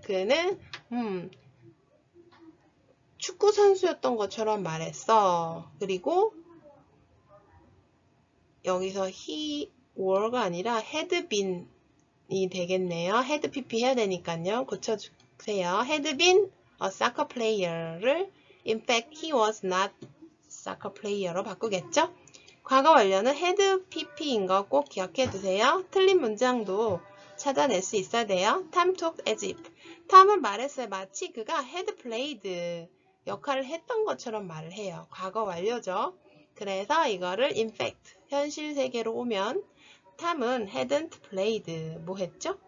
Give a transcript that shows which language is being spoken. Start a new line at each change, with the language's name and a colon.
Korean: 그는 축구 선수였던 것처럼 말했어. 그리고 여기서 he were가 아니라 had been이 되겠네요. had pp 해야 되니까요. 고쳐주세요.
English: had been a soccer player를 in fact he was not soccer player로
Korean: 바꾸겠죠? 과거 완료는 had pp인 거 꼭 기억해 두세요. 틀린 문장도 찾아낼 수 있어야 돼요.
English: Tom talked as if.
Korean: 탐은 말했어요. 마치 그가 had played 역할을 했던 것처럼 말을 해요. 과거 완료죠. 그래서 이거를 in fact 현실 세계로 오면 탐은 hadn't played 뭐 했죠?